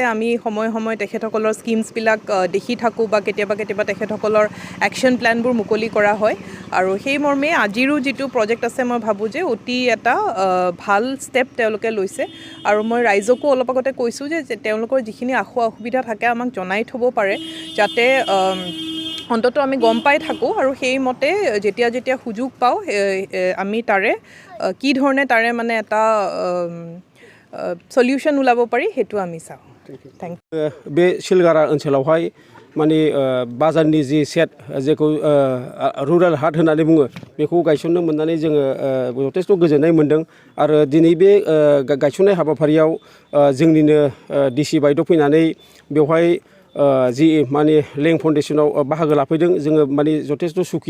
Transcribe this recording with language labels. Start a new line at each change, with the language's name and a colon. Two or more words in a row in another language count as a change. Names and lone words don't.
Assamese: আমি সময়ে সময়ে তেখেতসকলৰ স্কিমছবিলাক দেখি থাকোঁ বা কেতিয়াবা তেখেতসকলৰ
English: action plan
Assamese: মুকলি কৰা হয় আৰু সেই মৰ্মে আজিৰো যিটো প্ৰজেক্ট আছে মই ভাবোঁ যে অতি এটা ভাল ষ্টেপ তেওঁলোকে লৈছে আৰু মই ৰাইজকো অলপ আগতে কৈছোঁ যে তেওঁলোকৰ যিখিনি অসুবিধা থাকে আমাক জনাই থ'ব পাৰে, যাতে অন্ততঃ আমি গম পাই থাকোঁ আৰু সেইমতে যেতিয়া সুযোগ পাওঁ আমি তাৰে কি ধৰণে তাৰে মানে এটা সলিউশ্যন ওলাব পাৰি সেইটো আমি চাওঁ।
English: thank you.
Bodo: बे सिलगारा ओनसोलावहाय माने बाजारनि जि सेट जेखौ
English: rural haat
Bodo: होननानै बुङो बेखौ गायसननो मोननानै जोङो जथेस्थ' गोजोननाय मोन्दों आरो दिनै बे गायसननाय हाबाफारियाव जोंनिनो DC बायद' फैनानै बेवहाय जि माने लें फाउन्डेसनाव बाहागो लाफैदों जोङो माने जथेस्थ' सुखि।